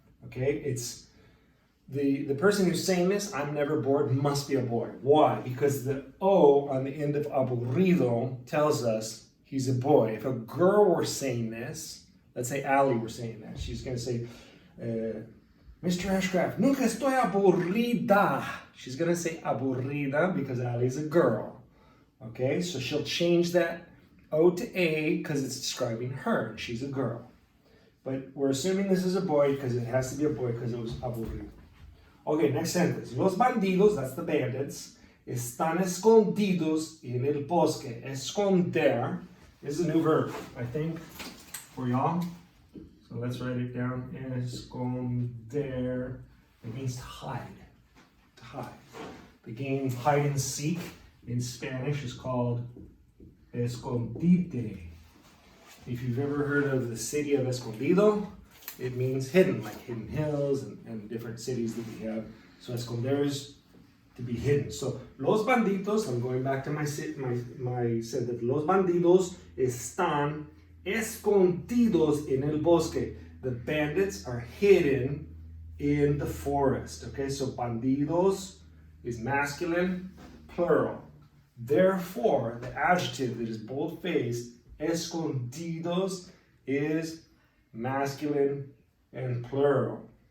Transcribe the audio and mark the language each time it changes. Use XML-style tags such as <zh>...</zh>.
<en>Okay, it's the person who's saying this, I'm never bored, must be a boy. Why? Because the O on the end of aburrido tells us he's a boy. If a girl were saying this, let's say Allie were saying that, she's going to say, Mr.</en> <es>Ashcraft, nunca estoy aburrida.</es> <en>She's going to say aburrida because Allie's a girl. Okay, so she'll change that O to A because it's describing her. She's a girl. But we're assuming this is a boy because it has to be a boy because it was aburrido. Okay, next sentence.</en> <es>Los bandidos,</es> <en>that's the bandits,</en> <es>están escondidos en el bosque.</es> <en>Esconder is a new verb, I think, for y'all. So let's write it down. Esconder. It means to hide. To hide. The game hide and seek in Spanish is called escondite. If you've ever heard of the city of Escondido, it means hidden, like Hidden Hills and different cities that we have. So esconder is to be hidden. So</en> <es>los bandidos,</es> <en>I'm going back to my sentence.</en> <es>Los bandidos están escondidos en el bosque.</es> <en>The bandits are hidden in the forest. Okay, so bandidos is masculine, plural. Therefore, the adjective that is bold-faced, escondidos, is masculine and plural.</en>